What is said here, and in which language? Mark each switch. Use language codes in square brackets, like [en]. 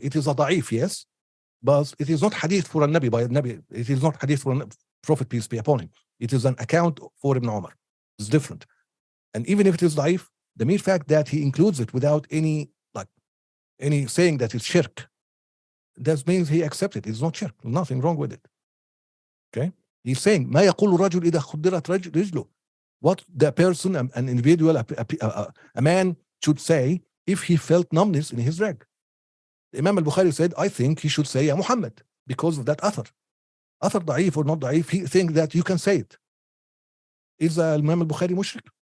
[en] It is a da'if, yes, but it is not hadith for a Nabi by a Nabi. It is not hadith for a Prophet, peace be upon him. It is an account for Ibn Umar. It's different. And even if it is da'if, the mere fact that he includes it without any saying that it's shirk, that means he accepts it. It's not shirk. Nothing wrong with it. Okay? He's saying, [ar] ما يقول الرجل إذا خدرت رجله. [en] What the person, an individual, a man should say if he felt numbness in his leg. Imam al-Bukhari said, I think he should say Ya Muhammad because of that athar. Athar da'if or not da'if, he thinks that you can say it. Is Imam al-Bukhari mushrik?